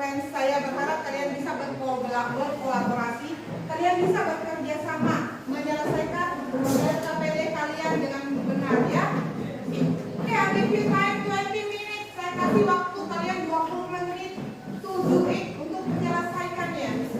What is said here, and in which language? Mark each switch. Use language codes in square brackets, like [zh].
[id] saya berharap kalian bisa berkolaborasi, kalian bisa bekerja sama menyelesaikan LKPD kalian dengan benar ya. [en] Oke, I'll give you time 20 minutes. [id] Saya kasih waktu kalian 20 menit [en] to do it, [id] untuk menyelesaikannya.